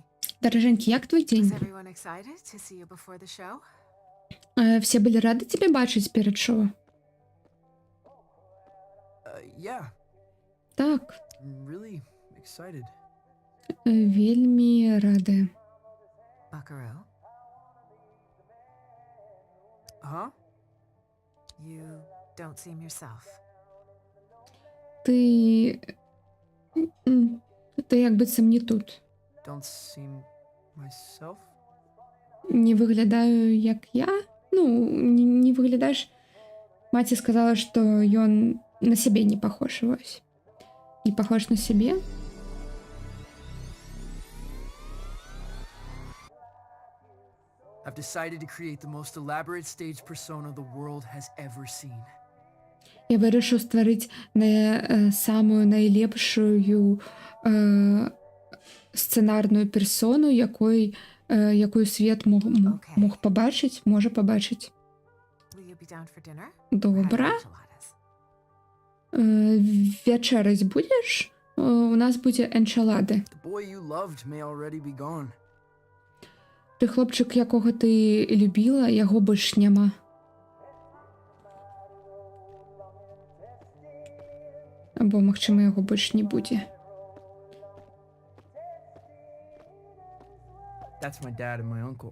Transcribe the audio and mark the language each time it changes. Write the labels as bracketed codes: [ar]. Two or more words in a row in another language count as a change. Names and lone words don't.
[be] Даражэнькі, як твой [en] Was [be] дзень? [en] everyone excited to see you before the show? [be] Все былі рады цябе бачыць перад шоу? [en] Yeah, [be] Так, [en] I'm really excited. [be] вельмі рады. [en] Buckaroo, Huh? you don't seem yourself. [be] Ти як быццам не тут. [en] Don't seem myself? [uk] Не виглядаю, як я? Ну, не виглядаєш [be] Маці сказала, што ён на сябе не похож, вось. Не похож на сябе. [en] I've decided to create the most elaborate stage persona the world has ever seen. [be] Я вырашыў стварыць самую найлепшую сцэнарную персону, якую свет мог пабачыць, можа пабачыць. Добра. Вячэраць будзеш? У нас будзе энчалады. [en] The boy you loved may already be gone. [be] Ты хлопчык, якога ты любіла, яго больш няма. Або, магчыма, яго больш не будзе. [en] That's my dad and my uncle.